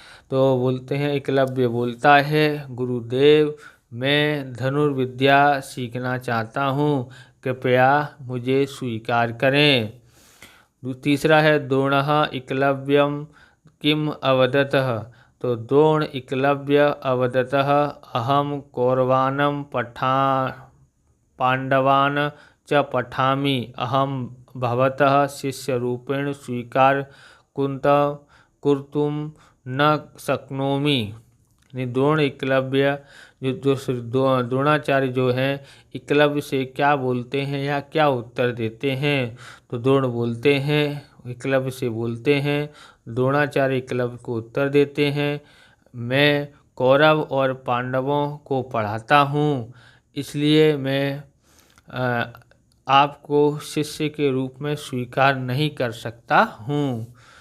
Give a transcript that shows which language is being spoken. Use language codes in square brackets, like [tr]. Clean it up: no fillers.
[hi] तो बोलते हैं, एकलव्य बोलता है, गुरुदेव मैं धनुर्विद्या सीखना चाहता हूँ, कृपया मुझे स्वीकार करें। तीसरा है, [sa] द्रोणः एकलव्यम किम अवदतः। तो द्रोण एकलव्य अवदतः, अहम कौरवान् पांडवान् च पठामि, अहम भवतः शिष्यरूपेण स्वीकार कर्तुं न शक्नोमि। [hi] द्रोण एकलव्य द्रोणाचार्य जो हैं एकलव्य से क्या बोलते हैं या क्या उत्तर देते हैं। तो द्रोण बोलते हैं, एकलव्य से बोलते हैं, द्रोणाचार्य एकलव्य को उत्तर देते हैं, मैं कौरव और पांडवों को पढ़ाता हूँ, इसलिए मैं आपको शिष्य के रूप में स्वीकार नहीं कर सकता हूँ।